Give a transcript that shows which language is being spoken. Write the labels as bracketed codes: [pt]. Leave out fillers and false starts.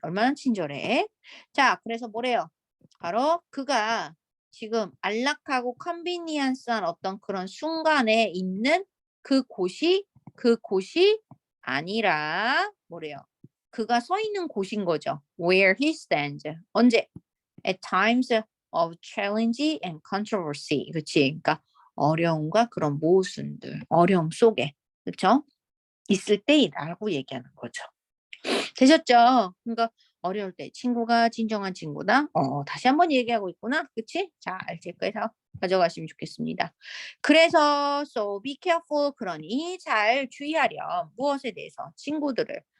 [ko] 얼마나 친절해. 자, 그래서 뭐래요? 바로 그가 지금 안락하고 컨비니언스한 어떤 그런 순간에 있는 그곳이 아니라 뭐래요? 그가 서 있는 곳인 거죠. [en] Where he stands. [ko] 언제? [en] At times of challenge and controversy. [ko] 그치? 그러니까 어려움과 그런 모순들, 어려움 속에, 그쵸? 있을 때라고 얘기하는 거죠. 되셨죠? 그러니까 어려울 때 친구가 진정한 친구다. 다시 한번 얘기하고 있구나. 그치? 잘 체크해서 가져가시면 좋겠습니다. 그래서 [en] so be careful [ko] 그러니 잘 주의하렴. 무엇에 대해서? 친구들을.